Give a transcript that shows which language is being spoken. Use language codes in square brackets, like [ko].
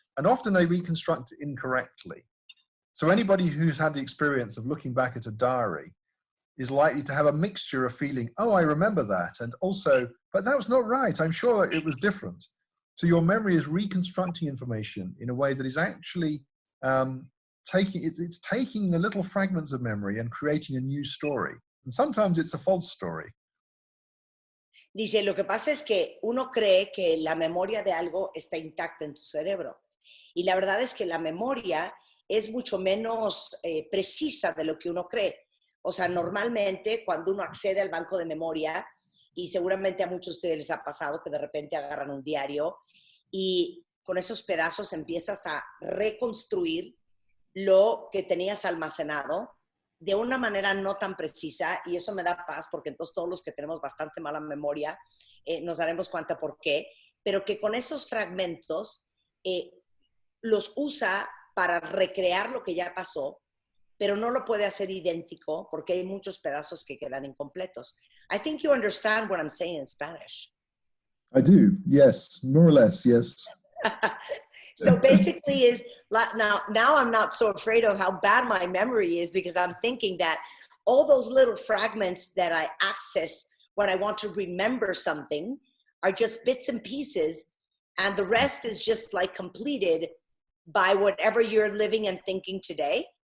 [en] And often they reconstruct it incorrectly. So anybody who's had the experience of looking back at a diary is likely to have a mixture of feeling, oh, I remember that, and also, but that was not right, I'm sure it was different. So your memory is reconstructing information in a way that is actually it's taking the little fragments of memory and creating a new story. And sometimes it's a false story. [es] Dice, lo que pasa es que uno cree que la memoria de algo está intacta en tu cerebro. Y la verdad es que la memoria es mucho menos precisa de lo que uno cree. O sea, normalmente cuando uno accede al banco de memoria, y seguramente a muchos de ustedes les ha pasado que de repente agarran un diario y con esos pedazos empiezas a reconstruir lo que tenías almacenado de una manera no tan precisa, y eso me da paz porque entonces todos los que tenemos bastante mala memoria nos daremos cuenta por qué, pero que con esos fragmentos los usa para recrear lo que ya pasó, pero no lo puede hacer idéntico porque hay muchos pedazos que quedan incompletos. [en] I think you understand what I'm saying in Spanish. I do, yes, more or less, yes. So basically is, now I'm not so afraid of how bad my memory is, because I'm thinking that all those little fragments that I access when I want to remember something are just bits and pieces, and the rest is just like completed by whatever you're living and thinking today.